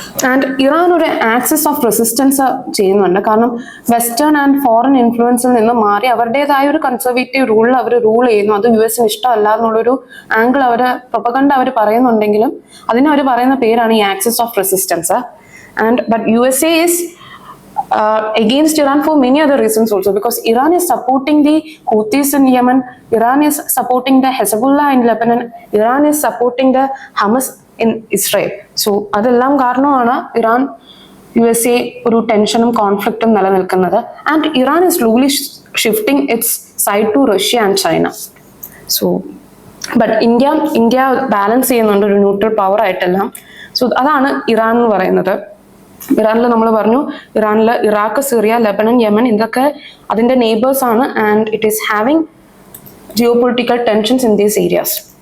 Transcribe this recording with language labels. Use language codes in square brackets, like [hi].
[ml] And Iran ഒരു axis of resistance ചെയ്യുന്നുണ്ട്. കാരണം വെസ്റ്റേൺ ആൻഡ് ഫോറിൻ ഇൻഫ്ലുവൻസിൽ നിന്ന് മാറി അവരുടേതായ ഒരു കൺസർവേറ്റീവ് റൂളിൽ അവർ റൂൾ ചെയ്യുന്നു. അത് US ഇഷ്ടമല്ല എന്നുള്ളൊരു ആംഗിൾ പ്രൊപ്പഗണ്ട അവർ പറയുന്നുണ്ടെങ്കിലും അതിന് അവർ പറയുന്ന പേരാണ് ഈ axis of resistance. [en] And but USA is against Iran for many other reasons also, because Iran is supporting the Houthis in Yemen, Iran is supporting the Hezbollah in Lebanon, Iran is supporting the Hamas in Israel. [ml] So അതെല്ലാം കാരണമാണ് Iran USA ഒരു ടെൻഷനും കോൺഫ്ലിക്റ്റും നിലനിൽക്കുന്നത്. [en] And Iran is slowly shifting its side to Russia and China. So but India balance [ml] ചെയ്യുന്നുണ്ട് ഒരു [en] neutral power [ml] ആയിട്ടെല്ലാം. So അതാണ് Iran എന്ന് പറയുന്നത്. ഇറാനിൽ നമ്മൾ പറഞ്ഞു, ഇറാനിൽ ഇറാഖ്, സിറിയ, ലെബനൻ, യമൻ ഇതൊക്കെ അതിന്റെ നെയ്ബേഴ്സ് ആണ്. [en] And it is having geopolitical tensions in these areas.